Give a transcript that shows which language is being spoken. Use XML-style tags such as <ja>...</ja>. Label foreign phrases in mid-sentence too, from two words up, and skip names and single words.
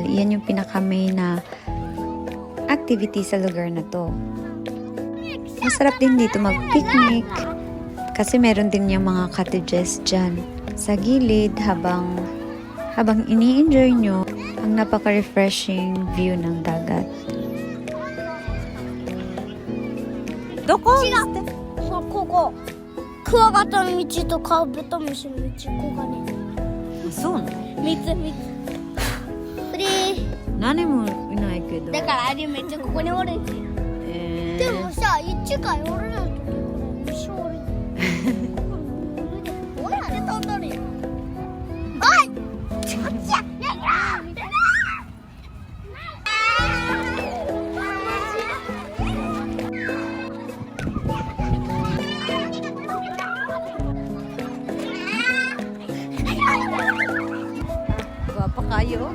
<tl>Yan yung pinaka-main na activity sa lugar na to. Masarap din dito mag-picnic kasi meron din yung mga cottages dyan sa gilid habang ini-enjoy nyo ang napaka-</tl> <en>refreshing view</en> <tl>ng dagat.</tl> <ja>Doko? そう、ここ。クワガタの道とカブトムシの道、ここがね。そうなの？三つ。これ。何もいないけど。だからあれめっちゃここにおるんですよ。でもさ、一回おるのとこれ虫おる。どうやって飛んだのよ。おい！ちょっちゃ。</ja> <tl>Guwapa kayo.</tl>